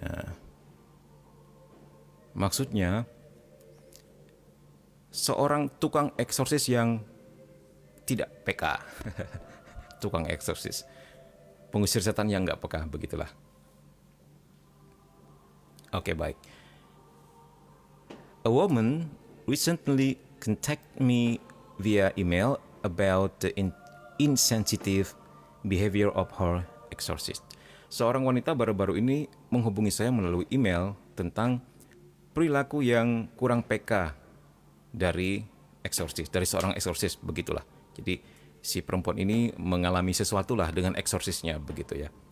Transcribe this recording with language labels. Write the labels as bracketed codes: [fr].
[id] Nah, maksudnya seorang tukang eksorsis yang tidak PK. Tukang eksorsis. pengusir setan yang nggak peka, begitulah. Oke, baik. [en] A woman recently contacted me via email about the insensitive behavior of her exorcist. [id] Seorang wanita baru-baru ini menghubungi saya melalui email tentang perilaku yang kurang peka dari eksorsis, dari seorang eksorsis, begitulah. Jadi si perempuan ini mengalami sesuatu lah dengan eksorsisnya, begitu ya.